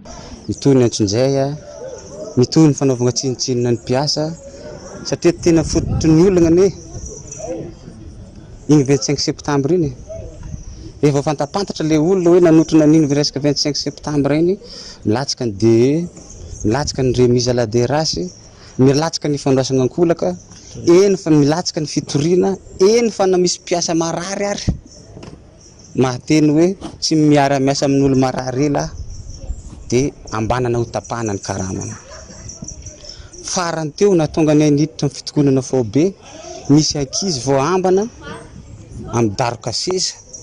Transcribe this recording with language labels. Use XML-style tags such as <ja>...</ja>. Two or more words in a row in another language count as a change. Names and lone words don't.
<mg>mitohy ny antsinjay a mitohy ny fanaovana tsinitsinina ny mpiasa satria tena fototry ny olana ane igny 25 septembre iny efa fantapantatra le olona hoe nanotrona n'iny resaka 25 septembre iny milatsaka ny DE milatsaka ny</mg> <fr>remise à la DRH</fr> <mg>milatsaka ny fandraisana ankolaka eny fa milatsaka ny fitoriana eny fa na misy mpiasa marary ary mahateny hoe tsy miara-miasa amin'olo marary ela dia ambanana ho tapahana ny karamana farany teo na tonga ny niditra amin'ny fitokonana fao be misy ankizy vao ambana amin'ny daroka seza</mg>